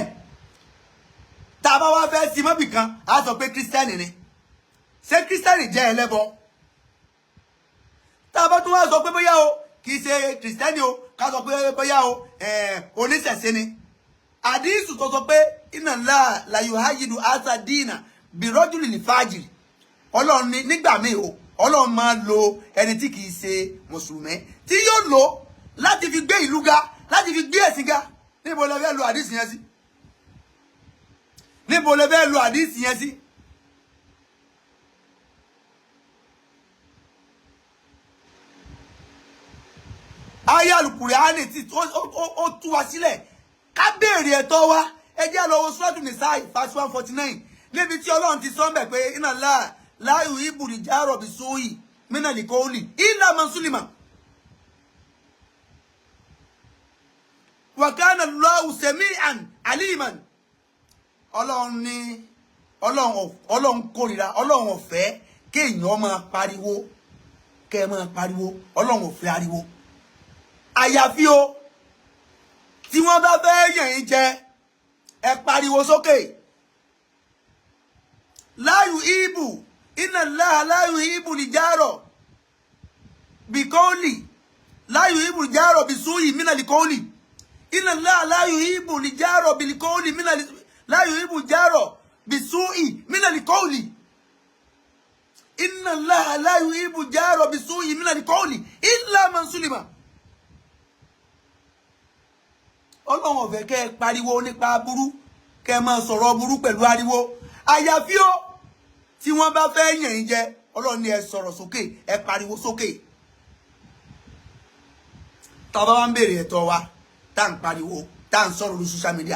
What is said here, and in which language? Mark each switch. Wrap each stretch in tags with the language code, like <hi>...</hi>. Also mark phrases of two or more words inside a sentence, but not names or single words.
<yo>Tá bá wá fẹ́ sí mọ́bì kan, á sọ pé Christian ni. Ṣé Christian jẹ́ ẹlẹ́bọ? Tá bá tún wá sọ pé bóyá o kì í ṣe Christian o, ká sọ pé bóyá o oníṣẹ̀ṣe ni. Àdísù tó sọ pé</yo> <ar>إن الله ل يؤيد هذا الدين ب الرجل الفاجر.</ar> <yo>Ọlọ́run ní nígbà míì o, Ọlọ́run máa lo ẹni tí kì í ṣe Mùsùlùmí tí yóò lò láti fi gbé ìlú ga, láti fi gbé ẹ̀sìn ga. Níbo lẹ fẹ́ lo àdísì yẹn sí? Níbo lẹ fẹ́ lo àdísì yẹn sí? Aya Al-Qur'ani tí ó tú wa sílẹ̀ ká béèrè ẹ̀tọ́ wa. Ẹ jẹ́ lọ wo Suratu Nisa verse 149 níbi tí Ọlọ́run ti sọ ńbẹ̀ pé</yo> <ar>إن الله لا يحب الجهر بالسوء من القول إلا من ظلم. وكان الله سميعا عليما.</ar> <yo>Ọlọ́run ní Ọlọ́run kórìíra, Ọlọ́run ò fẹ́ kéèyàn máa pariwo, kẹ́ máa pariwo. Ọlọ́run ò fẹ́ ariwo. Àyàfi o tí wọ́n bá fẹ́ yàn yín jẹ, ẹ pariwo sókè.</yo> <ar>لا يحب إن الله لا يحب الجهر بالقول لا يحب الجهر بالسوء من القول. إن الله لا يحب الجهر بالقول لا يحب الجهر بالسوء من القول. إن الله لا يحب الجهر بالسوء من القول إلا من ظلم.</ar> <yo>Ọlọ́run ò fẹ́ kẹ́ pariwo nípa burú, kẹ́ máa sọ̀rọ̀ burú pẹ̀lú ariwo. Àyàfi o tí wọ́n bá fẹ́ yàn yín jẹ, Ọlọ́run ní ẹ sọ̀rọ̀ sókè, ẹ pariwo sókè. Tá bá wá ń béèrè ẹ̀tọ́ wa, tá ń pariwo, tá ń sọ̀rọ̀ lórí</yo> <en>social media.</en>